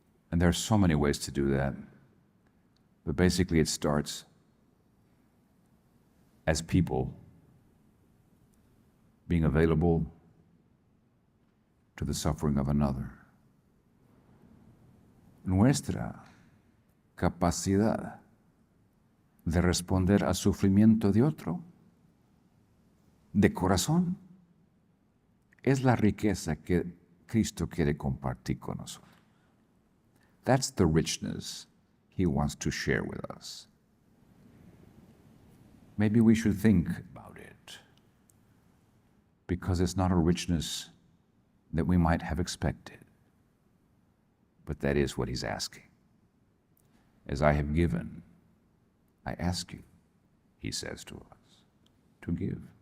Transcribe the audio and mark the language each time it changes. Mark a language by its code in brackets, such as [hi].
[en] And there are so many ways to do that. But basically it starts as people being available to the suffering of another. [es] Nuestra capacidad de responder al sufrimiento de otro, de corazón, es la riqueza que Cristo quiere compartir con nosotros. [en] That's the richness he wants to share with us. Maybe we should think about it, because it's not a richness that we might have expected. But that is what he's asking. As I have given, I ask you, he says to us, to give.